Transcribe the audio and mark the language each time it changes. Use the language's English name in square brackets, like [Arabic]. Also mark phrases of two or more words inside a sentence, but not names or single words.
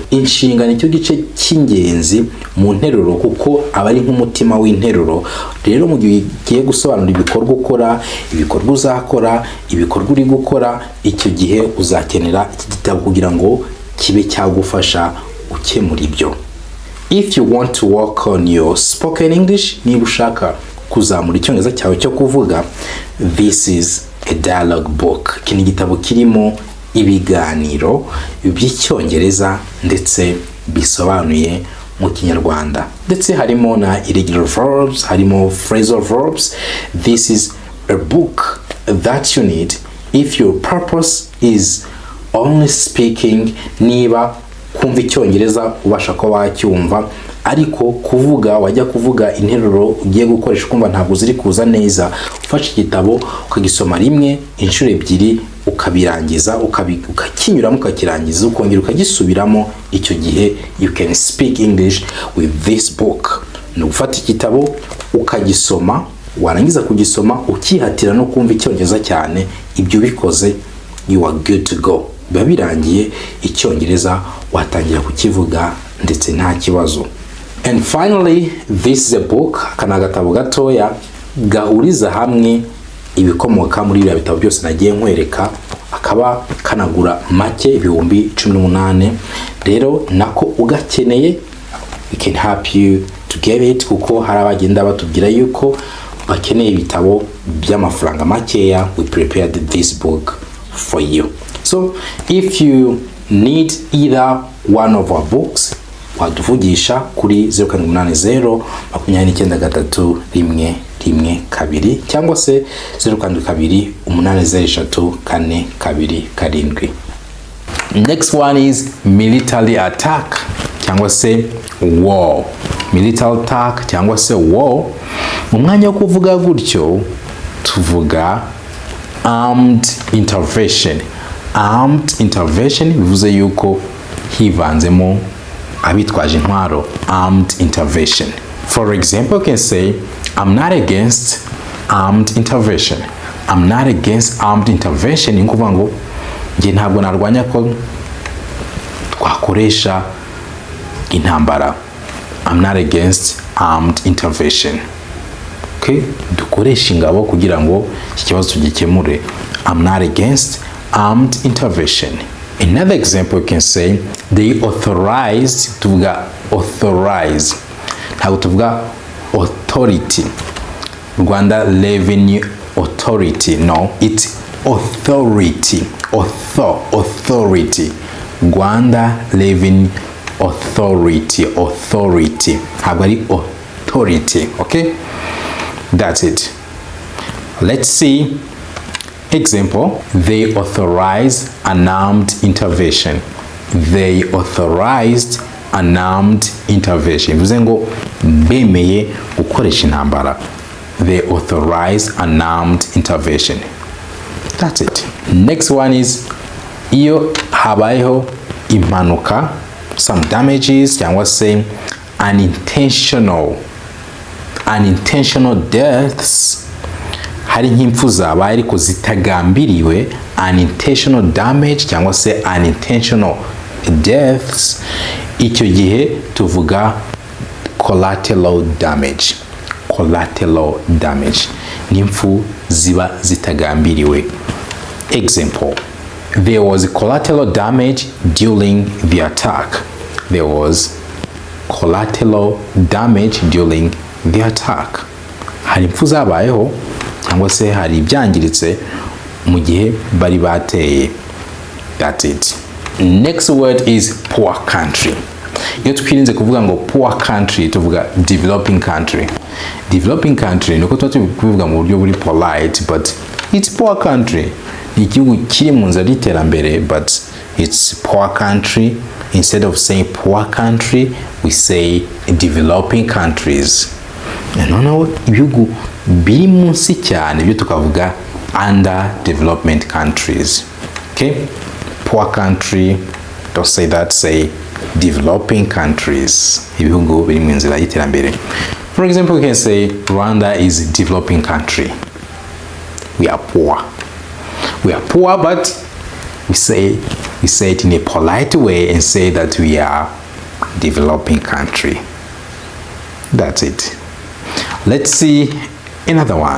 [Kinyarwanda] Inshinga nicyo gice cy'ingenzi mu nteruro kuko aba ari nk'umutima w'interuro. Rero mu gihe ugiye gusobanura ibikorwa ukora, ibikorwa uzakora, ibikorwa uri gukora, icyo gihe uzakenera iki gitabo kugira ngo kibe cyagufasha ukemura ibyo. [English] If you want to work on your spoken English, [Kinyarwanda] niba ushaka kuzamura icyongereza cyawe cyo kuvuga, [English] this is a dialogue book. [Kinyarwanda] Iki ni igitabo kirimo ibiganiro by'icyongereza ndetse bisobanuye mu Kinyarwanda, ndetse harimo na [English] irregular verbs, [Kinyarwanda] harimo [English] phrasal verbs. This is a book that you need if your purpose is only speaking, [Kinyarwanda] niba kumva icyongereza ubasha ko wacyumva ariko kuvuga wajya kuvuga interuro ugiye gukoresha kumva ntabwo ziri kuza neza, ufashe igitabo ukagisoma rimwe inshuro ebyiri ukabirangiza ukakinyuramo ukakirangiza ukongera ukagisubiramo, icyo gihe [English] you can speak English with this book. [Kinyarwanda] Ni ufata igitabo ukagisoma, warangiza kugisoma ukihatira no kumva icyongereza cyane, ibyo bikoze [English] you are good to go, [Kinyarwanda] biba birangiye icyongereza watangira kukivuga ndetse nta kibazo. [English] And finally, this is a book, [Kinyarwanda] kana gatabo gatoya gahuriza hamwe ibikomoka muri bya bitabo byose nagiye nkwereka, akaba kanagura make ibihumbi 18. Rero nako ugakeneye, [English] we can help you to get it, [Kinyarwanda] kuko hari abagenda batubwira yuko bakeneye ibitabo by'amafaranga makeya. [English] We prepared this book for you. So if you need either one of our books, [Kinyarwanda] waduvugisha kuri 0780 293112 cyangwa se 0728034227. [English] Next one is military attack [Kinyarwanda] cyangwa se [English] war. Military attack [Kinyarwanda] cyangwa se war, mu mwanya wo kuvuga gutyo tuvuga [English] armed intervention. Armed intervention [Kinyarwanda] bivuze yuko hivanzemo abitwaje intwaro. [English] Armed intervention. For example, you can say I'm not against armed intervention. I'm not against armed intervention. [Kinyarwanda] Ni kuvuga ngo nge ntabwo narwanya ko twakoresha intambara. [English] I'm not against armed intervention. [Kinyarwanda] Okay, dukoresha ingabo kugira ngo iki kibazo tugikemure. [English] I'm not against armed intervention. Another example, you can say they authorized, [Kinyarwanda] tuvuga authorize, ntabwo tuvuga authority. [English] Rwanda Revenue Authority, no, it's authority. Authority. Rwanda Revenue Authority. [Kinyarwanda] Ntabwo ari authority. [English] Okay, that's it. Let's see example. They authorized an armed intervention. They authorized an armed intervention. [Kinyarwanda] Bivuze ngo bemeye gukoresha intambara. [English] They authorized an armed intervention. That's it. Next one is [Kinyarwanda] iyo habayeho impanuka, [English] some damages [Kinyarwanda] cyangwa se [English] unintentional deaths. [Kinyarwanda] Hari nk'impfu zabaye ariko zitagambiriwe, [English] unintentional damage [Kinyarwanda] cyangwa se [English] unintentional deaths. [Kinyarwanda] Icyo gihe tuvuga [English] collateral damage. Collateral damage [Kinyarwanda] ni impfu ziba zitagambiriwe. [English] Example, there was collateral damage during the attack. There was collateral damage during the attack. [Kinyarwanda] Hari impfu zabayeho cyangwa se hari ibyangiritse mu gihe bari bateye. [English] That's it. Next word is poor country. [Kinyarwanda] Iyo twirinze kuvuga ngo [English] poor country [Kinyarwanda] tuvuga [English] developing country. Developing country [Kinyarwanda] nuko tuvuga mu buryo buri [English] polite, but it's poor country. [Kinyarwanda] Ni igihugu kiri mu nzira y'iterambere, [English] but it's poor country. Instead of saying poor country, we say developing countries. [Kinyarwanda] Noneho ibihugu biri munsi cyane byo tukavuga [English] under development countries. Okay, poor country, don't say that, say developing countries. [Kinyarwanda] Ibihugu biri mu nzira y'iterambere. [English] For example, we can say Rwanda is a developing country. We are poor. We are poor, but we say it in a polite way and say that we are developing country. That's it. Let's see another one.